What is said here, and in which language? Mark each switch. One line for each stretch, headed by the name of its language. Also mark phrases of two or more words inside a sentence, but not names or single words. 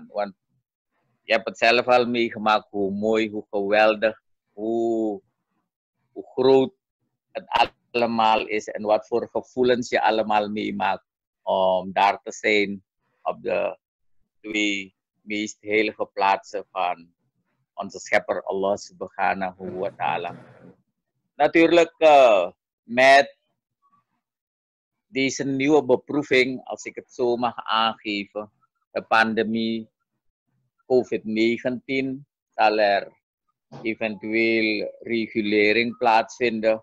Dutch: Want je hebt het zelf al meegemaakt, hoe mooi, hoe geweldig, hoe groot het allemaal is en wat voor gevoelens je allemaal meemaakt om daar te zijn op de twee meest heilige plaatsen van onze schepper
Arabic: الله سبحانه وتعالى.
Dutch: Natuurlijk met deze nieuwe beproeving, als ik het zo mag aangeven, de pandemie COVID-19, zal er eventueel regulering plaatsvinden.